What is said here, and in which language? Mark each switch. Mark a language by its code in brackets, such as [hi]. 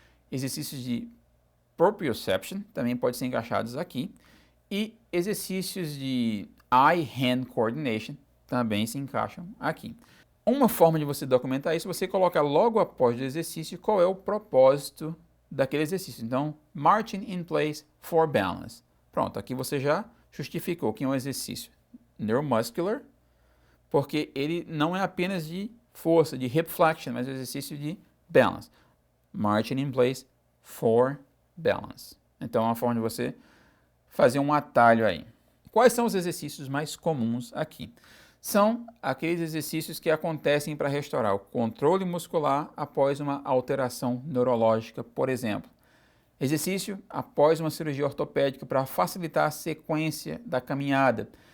[pt] Exercícios de proprioception também podem ser encaixados aqui. E exercícios de eye-hand coordination também se encaixam aqui. Uma forma de você documentar isso, você coloca logo após o exercício qual é o propósito daquele exercício. [en] Então, marching in place for balance. [pt] Pronto, aqui você já justificou que é um exercício neuromuscular, porque ele não é apenas de força, de hip flexion, mas é um exercício de balance. [en] Marching in place for balance. [pt] Então, é uma forma de você fazer um atalho aí. Quais são os exercícios mais comuns aqui? São aqueles exercícios que acontecem para restaurar o controle muscular após uma alteração neurológica, por exemplo. Exercício após uma cirurgia ortopédica para facilitar a sequência da caminhada.